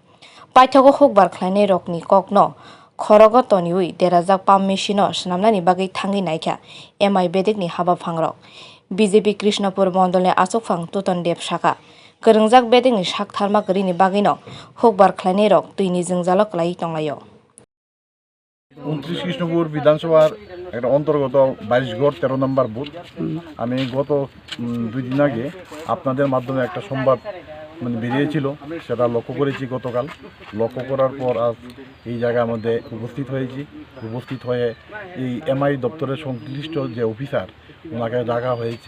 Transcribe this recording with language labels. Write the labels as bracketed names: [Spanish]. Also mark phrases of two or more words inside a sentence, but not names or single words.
[Kok Borok] Paithago hukbar khlainai rokni kokno khorogo toniwi derajak [English] pump machine [Kok Borok] no swnamnani bagwi thangwi naikha amai bedekni haba phangrok. BJP Krishnapur Mondolni Asokphang Toton Deb Saka Kwrwngjak bedekni sak tharma kwrwini bagwino hukbar khlainai rok tuini jwngjalo klai tonglaio. [Bangla] 29 কৃষ্ণপুর বিধানসভার একটা অন্তর্গত বাইশগড় 13 নম্বর বুথ। আমি গত 2 দিন আগে আপনাদের মাধ্যমে একটা সংবাদ বেরিয়েছিল, সেটা লক্ষ্য করেছি গতকাল। লক্ষ্য করার পর আজ এই জায়গার মধ্যে উপস্থিত হয়ে এই এমআই দপ্তরের সংশ্লিষ্ট যে অফিসার ওনাকে ডাকা হয়েছে।